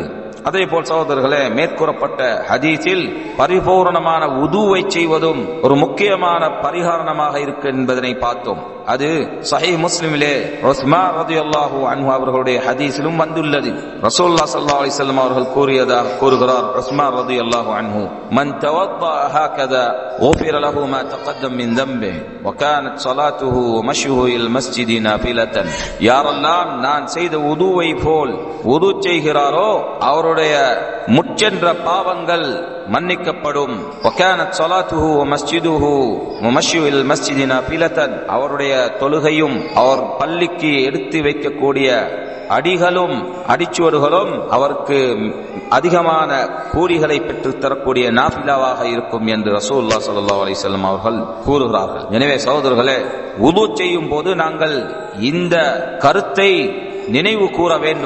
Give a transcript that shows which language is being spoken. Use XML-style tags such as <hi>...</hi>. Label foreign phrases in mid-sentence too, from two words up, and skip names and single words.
<ta>அதே போல் சகோதரர்களே, மேற்கூறப்பட்ட ஹதீஸில் பரிபூர்ணமான உதுவை செய்வதும் ஒரு முக்கியமான பரிகாரணமாக இருக்கு என்பதனை பார்த்தோம். அது சஹீஹ் முஸ்லிமிலே</ta> <ar>عثمان رضي الله عنه</ar> <ta>அவர்களுடைய ஹதீஸிலும் வந்துள்ளது.</ta> <ar>رسول الله صلى الله عليه وسلم</ar> <ta>அவர்கள் கூறுகிறார்,</ta> <ar>عثمان رضي الله عنه من توضأ هكذا غفر له ما تقدم من ذنبه وكانت صلاته ومشيه الى المسجد نافلة.</ar> <ta>யாரெல்லாம் நான் செய்த உதுவை போல் உது செய்கிறாரோ அவருடைய முச்சென்ற பாவங்கள் மன்னிக்கப்படும்.</ta> <ar>وكانت صلاته ومسجده ومشيه الى المسجد نافلة.</ar> <ta>அவருடைய தொழுகையும் அவர் பள்ளிக்கு எடுத்து வைக்கக்கூடிய அடிகளும் அடிச்சுவடுகளும் அவருக்கு அதிகமான கூலிகளை பெற்று தரக்கூடிய நாஃபிலாவாக இருக்கும் என்று</ta> <ar>رسول الله صلى الله عليه وسلم</ar> <ta>அவர்கள் கூறுகிறார்கள். எனவே சகோதரர்களே, வுது செய்யும் போது நாங்கள் இந்த கருத்தை நினைவு கூற வேண்டும்.</ta>